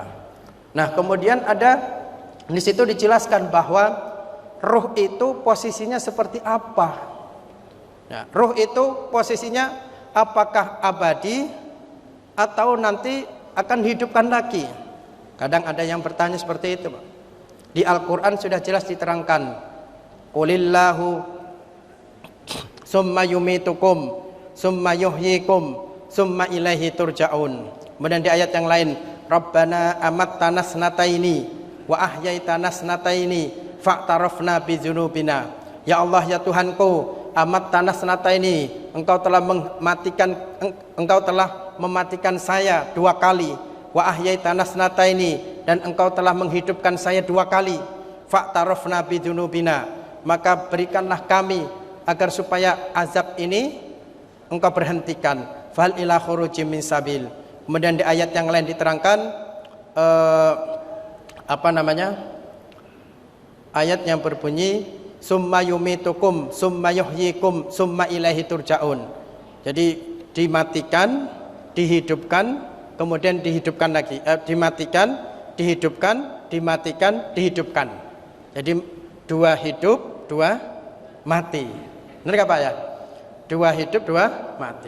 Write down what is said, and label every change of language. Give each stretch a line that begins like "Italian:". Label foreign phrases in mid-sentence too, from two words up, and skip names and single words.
Indonesian: Nah, kemudian ada di situ dijelaskan bahwa ruh itu posisinya seperti apa. Nah, ruh itu posisinya apakah abadi atau nanti akan dihidupkan lagi. Kadang ada yang bertanya seperti itu, Pak. Di Al-Quran sudah jelas diterangkan,
Arabic: قل الله ثم يميتكم ثم يحييكم ثم إليه ترجعون.
Indonesian: Kemudian di ayat yang lain,
Arabic: ربنا أمتنا اثنتين وأحييتنا اثنتين فاعترفنا بذنوبنا.
Indonesian: Ya Allah, ya Tuhanku,
Arabic: أمتنا اثنتين,
Indonesian: engkau telah mematikan saya 2 kali,
Arabic: وأحييتنا اثنتين,
Indonesian: dan engkau telah menghidupkan saya 2 kali,
Arabic: فاعترفنا بذنوبنا,
Indonesian: maka berikanlah kami agar supaya azab ini engkau berhentikan,
Arabic: فهل إلى خروج من سبيل.
Indonesian: Kemudian di ayat yang lain diterangkan ayat yang berbunyi
Arabic: ثم يميتكم ثم يحييكم ثم إليه ترجعون.
Indonesian: Jadi dimatikan, dihidupkan, kemudian dihidupkan lagi, dimatikan, dihidupkan, dimatikan, dihidupkan. Jadi 2 hidup, 2 mati. Benar Pak ya? 2 hidup, 2 mati.